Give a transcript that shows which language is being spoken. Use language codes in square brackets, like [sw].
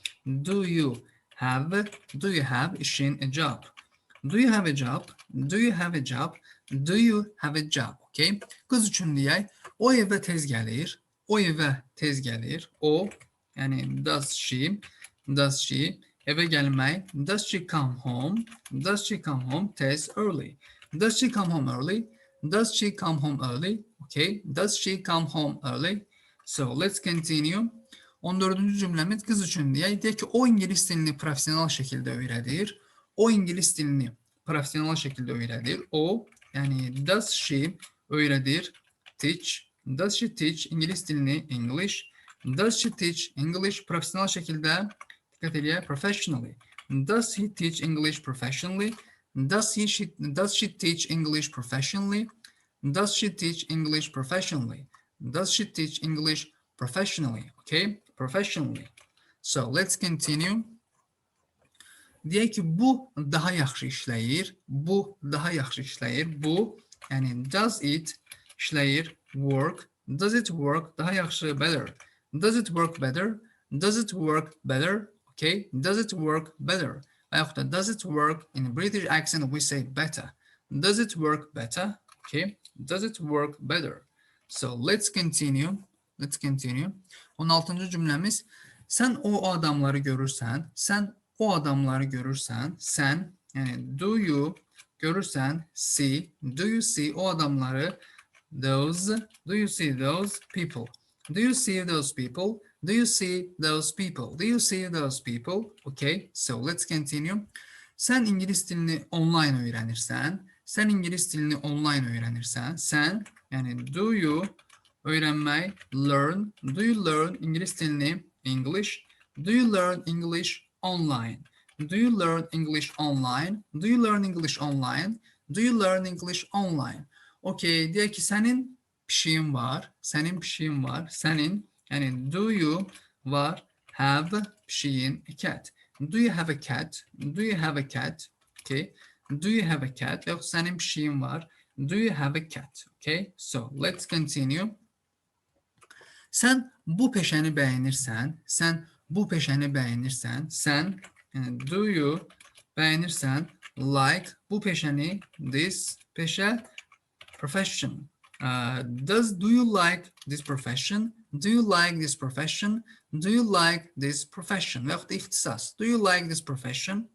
[en] Do you have [az] işin, [en] a job. Do you have a job? Do you have a job? Do you have a job? Okay? [az] Qız üçün deyək, o evə tez gəlir. O evə tez gəlir. O, yəni [en] does she [az] evə gəlmək. [en] Does she come home? Does she come home tez, early? Does she come home early? Does she come home early? Okay. Does she come home early? So let's continue. [az] 14-cü cümləmiz qız üçün deyək. Deyək ki, o İngilis dilini profesional şəkildə öyrədir. O İngilis dilini profesional şəkildə öyrədir. O, yəni [en] does she [az] öyrədir. Teach. [en] Does she teach [az] İngilis dilini? [en] English. Does she teach English [az] profesional şəkildə? Dikkat edin, [en] professionally. Does he teach English professionally? Does she teach English professionally? Does she teach English professionally? Does she teach English professionally? Okay, professionally. So let's continue. [az] Deyək ki, bu daha yaxşı işləyir. Bu daha yaxşı işləyir. Bu, yəni [en] does it işləyir. Work. Does it work? [az] Daha yaxşı, [en] better. Does it work better? Does it work better? Okay, does it work better? After does it work in British accent we say better. Does it work better? Okay, does it work better? So let's continue. Let's continue. [az] 16-cı cümləmiz. Sən o adamları görürsən. Sən o adamları görürsən. Sən, yəni [en] do you [az] görürsən. [en] See. Do you see [az] o adamları? [en] Those. Do you see those people? Do you see those people? Do you see those people? Do you see those people? Okay, so let's continue. [az] Sən İngilis dilini online öyrənirsən. Sən İngilis dilini online öyrənirsən. Sən, yəni [en] do you [az] öyrənmək, learn. [en] Do you learn [az] İngilis dilini? [en] English. Do you learn English online? Do you learn English online? Do you learn English online? Do you learn English online? [az] Okay, deyək ki, sənin pişiyin var. Sənin pişiyin var. Sənin, yəni [en] do you [az] var, have pişiyin, a cat. [en] Do you have a cat? Do you have a cat? Okay. Do you have a cat? [az] Yox, sənin pişiyin var. [en] Do you have a cat? Okay. So let's continue. [az] Sən bu peşəni bəyənirsən. Sən bu peşəni bəyənirsən. Sən, yəni [en] do you [az] bəyənirsən, like bu peşəni, this peşə, profession. [en] Do you like this profession? Do you like this profession? Do you like this profession? [az] Və yaxud da ixtisas. [en] Do you like this profession?